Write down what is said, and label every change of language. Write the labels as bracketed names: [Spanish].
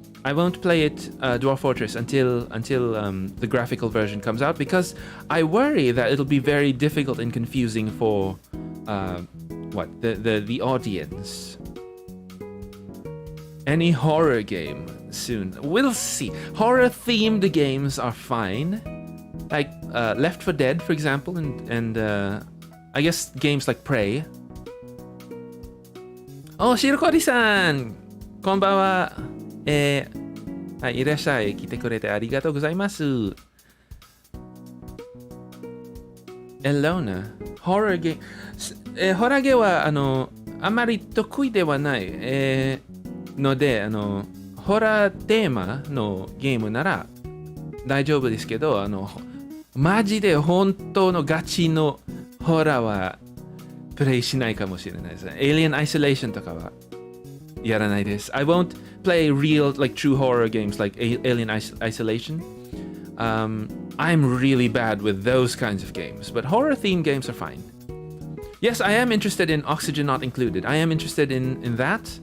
[English] I won't play it, Dwarf Fortress, until the graphical version comes out because I worry that it'll be very difficult and confusing for the audience. Any horror game soon? We'll see. Horror-themed games are fine, like Left 4 Dead, for example, and I guess games like Prey. [Japanese] Oh, シロコリさん、こんばんは。はい、いらっしゃい。来てくれてありがとうございます。 Elona、ホラーゲーム、ホラーゲーはあまり得意ではない、ので、ホラーテーマのゲームなら大丈夫ですけど、マジで本当のガチのホラーはプレイしないかもしれないです。 [English] Alien Isolation [Japanese] とかはやらないです。 [English] I won't play real, like true horror games like Alien Isolation. I'm really bad with those kinds of games, but horror-themed games are fine. Yes, I am interested in Oxygen Not Included. I am interested in that.